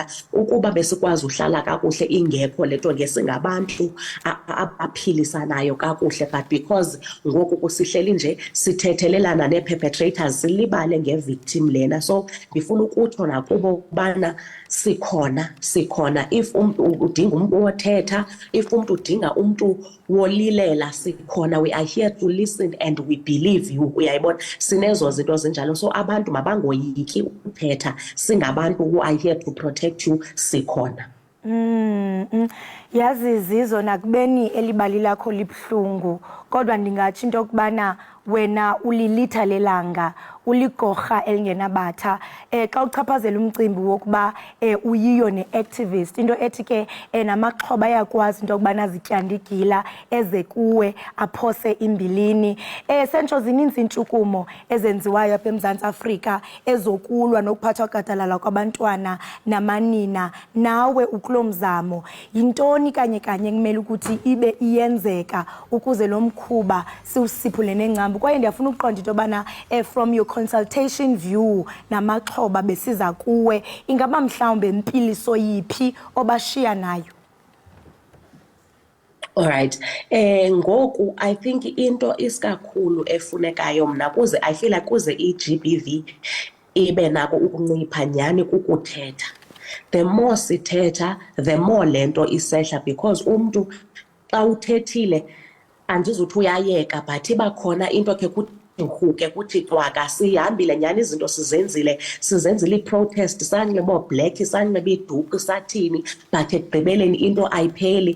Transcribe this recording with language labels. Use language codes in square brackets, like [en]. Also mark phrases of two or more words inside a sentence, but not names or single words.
[xh] Ukuba besikwazi uhlala kakuhle ingekho le nto, ngesingabantu abaphilisanayo kakuhle, [en] but because [xh] ngoku kusihleli nje sithethelelana nee-perpetrators, silibale nge-victim lena. So ndifuna ukutsho nakubo ubana sikhona. If umntu udinga umntu wothetha, if umntu udinga umntu wolilela, sikhona. [en] We are here to listen and we believe you. [xh] Uyayibona, sinezo zinto zinjalo. So abantu mabangoyiki ukuthetha, singabantu [en] who are here to protect you, [xh] sikhona. Yazi Zizo, nakubeni elibali lakho libhlungu, kodwa ndingatsho into yokubana wena ulilitha lelanga, uligorha elingenabatha. Xa uchaphazela umcimbi wokuba uyiyo ne-activist, into ethi ke namaxhoba ayakwazi into yokubana zityandigila eze kuwe aphose imbilini. Sentsho zininzi iintshukumo ezenziwayo apha eMzantsi Afrika ezokulwa nokuphathwa gadalala kwabantwana namanina. Nawe ukulo mzamo, yintoni kanye kumele ukuthi ibe iyenzeka ukuze lo mkhuba siwusiphule nengcambu? Kwaye ndiyafuna ukuqonda into yobana [en] from your consultation view [xh] namaxhoba besiza kuwe, ingaba mhlawumbe impiliso yiphi obashiya nayo? Alright, ngoku [en] I think [xh] into isikakhulu efunekayo mna kuze [en] I feel like [xh] kuze i-GBV ibe nako ukuncipha nyani kukuthetha. [en] The more [xh] sithetha, [en] the more [xh] lento isehla, because umntu xa uthethile andizuthi uyayeka, but iba khona into ke uhuke kuthi cwaka sihambile nyani izinto sizenzile i-protest sanxiba oo-black sanxiba iduku sathini but ekugqibeleni into ayipheli